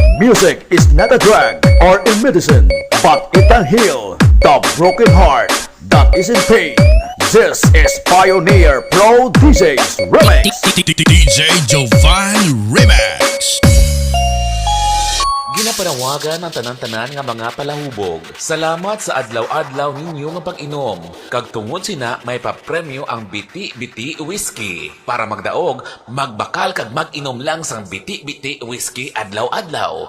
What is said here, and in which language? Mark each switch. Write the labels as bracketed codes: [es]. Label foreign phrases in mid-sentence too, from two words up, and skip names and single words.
[en] Music is not a drug or a medicine, but it can heal the broken heart that is in pain. This is Pioneer Pro DJs Remix. DJ Jovan Remix. [hil] Ginapanawagan ng tanan-tanan nga mga palahubog. Salamat sa adlaw-adlaw ninyo nga pag-inom. Kag tungod sina may papremyo ang Biti-Biti Whiskey. Para magdaog, magbakal kag mag-inom lang sang Biti-Biti Whiskey adlaw-adlaw.